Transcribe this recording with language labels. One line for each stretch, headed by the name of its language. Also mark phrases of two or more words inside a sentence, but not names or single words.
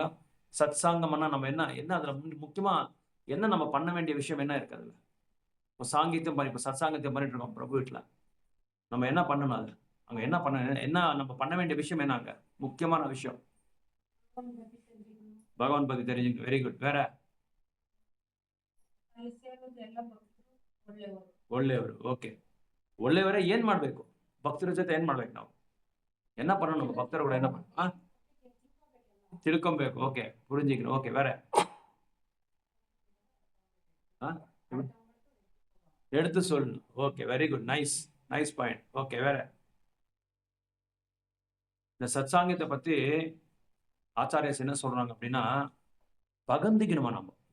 Tamil: சத்சாங்கம்னா நம்ம என்ன அதுல முக்கியமா என்ன நம்ம பண்ண வேண்டிய விஷயம் என்ன இருக்கு அதுல? இப்போ இப்போ சத்சாங்கத்தியம் பண்ணிட்டு இருக்கோம் பிரபு வீட்டுல. நம்ம என்ன பண்ணணும் அது? அங்க என்ன நம்ம பண்ண வேண்டிய விஷயம் என்ன அங்க? முக்கியமான விஷயம். பகவான் பத்தி தெரிஞ்சுக்கணும்.
English: very good.
Tamil: வேற?
Kannada: ಒಳ್ಳೆಯವರು. ಓಕೆ. ಒಳ್ಳೆಯವರೇ ಏನ್ ಮಾಡ್ಬೇಕು? ಭಕ್ತರ ಜೊತೆ ಏನ್ ಮಾಡ್ಬೇಕು ನಾವು? என்ன பண்ணணும்? ಭಕ್ತರ கூட என்ன பண்ணணும்? ತಿಳ್ಕೊಬೇಕು. ಓಕೆ.
Tamil: புரிஞ்சுக்கணும். ஓகே. வேற? எடுத்து சொல்லணும். ஓகே.
English: very good. nice point.
Tamil: ஓகே. வேற? இந்த சத்சாங்கத்தை பத்தி ஆச்சாரியஸ் என்ன சொல்றாங்க அப்படின்னா, பகந்திக்கணுமா நம்ம?